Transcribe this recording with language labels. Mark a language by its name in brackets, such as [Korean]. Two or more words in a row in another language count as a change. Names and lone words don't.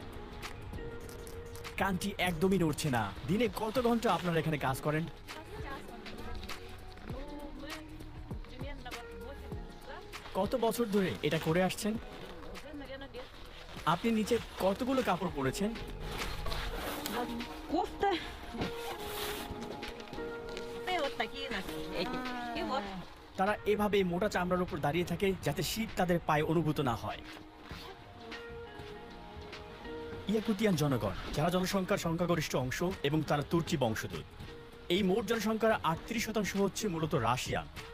[Bangla] কানটি একদমই নড়ছে না। দিনে কত ঘন্টা আপনারা এখানে কাজ করেন? কত বছর ধরে এটা করে আসছেন? আপনি নিচে কতগুলো কাপড় পরেছেন? [Russian] Кофта. Ты вот такие эти. И вот. [Bangla] তারা এভাবে মোটা চামড়ার উপর দাঁড়িয়ে থাকে যাতে শীত তাদের পায়ে অনুভূত না হয়। ইয়াকুতিয়ান জনগণ, যারা জনসংখ্যার সংখ্যাগরিষ্ঠ অংশ এবং তারা তুর্কি বংশোদ্ভূত। এই মোট জনসংখ্যার 38% হচ্ছে মূলত রাশিয়ান।